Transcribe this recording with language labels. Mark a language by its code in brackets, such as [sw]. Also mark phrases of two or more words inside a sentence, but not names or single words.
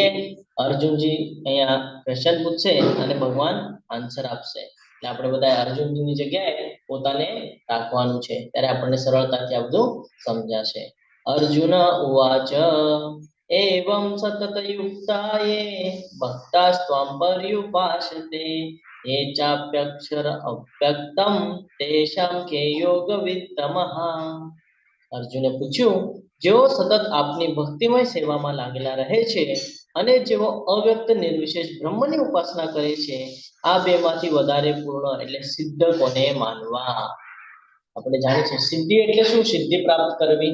[gu] અર્જુનજી અહીંયા ક્વેશ્ચન પૂછશે અને ભગવાન આન્સર આપશે. એટલે આપણે બધા અર્જુનજીની જગ્યાએ પોતાને રાખવાનું છે, ત્યારે આપણને સરળતાથી આ બધું સમજાશે. [sa] अर्जुन उवाच एवं सतत युक्ताये भक्तास्त्वां पर्युपासते ये चाप्यक्षर अव्यक्तम तेषां के योग वित्तमः. [gu] અર્જુને પૂછ્યું, જેઓ સતત આપની ભક્તિમય સેવામાં લાગેલા રહે છે અને જેઓ અવ્યક્ત નિર્વિશેષ બ્રહ્મની ઉપાસના કરે છે, આ બેમાંથી વધારે પૂર્ણ એટલે સિદ્ધ કોને માનવા? આપણે જાણીએ છીએ સિદ્ધિ એટલે શું? સિદ્ધિ પ્રાપ્ત કરવી.